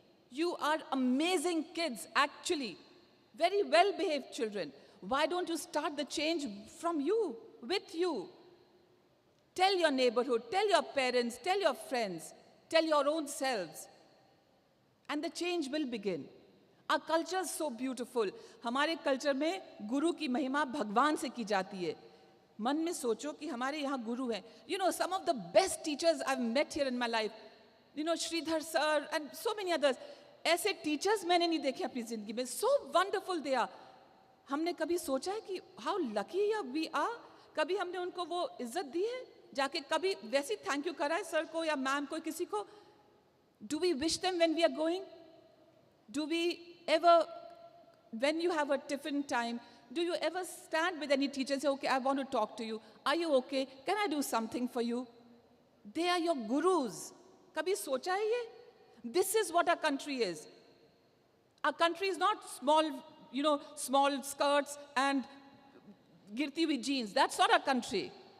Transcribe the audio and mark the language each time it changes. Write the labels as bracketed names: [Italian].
[English] You are amazing kids, actually. Very well-behaved children. Why don't you start the change from you, with you? Tell your neighborhood, tell your parents, tell your friends, tell your own selves. And the change will begin. Our culture is so beautiful. [Hindi] हमारे culture में गुरु की महिमा भगवान से की जाती है. मन में सोचो कि हमारे यहाँ गुरु हैं. [English] Some of the best teachers I've met here in my life. Sridhar sir and so many others. [Hindi] ऐसे teachers मैंने नहीं देखे अपनी जिंदगी में. [English] So wonderful they are. [Hindi] हमने कभी सोचा है कि [English] how lucky we are? [Hindi] कभी हमने उनको वो इज्जत दी है? जाके कभी वैसी थैंक यू करा है सर को या मैम को, किसी को? [English] Do we wish them when we are going? Do we ever, when you have a tiffin time, do you ever stand with any teacher and say, okay, I want to talk to you. Are you okay? Can I do something for you? They are your gurus. [Hindi] Kabhi socha hai ye? [English] This is what our country is. Our country is not small, small skirts and [Hindi] girti hui [English] jeans. That's not our country.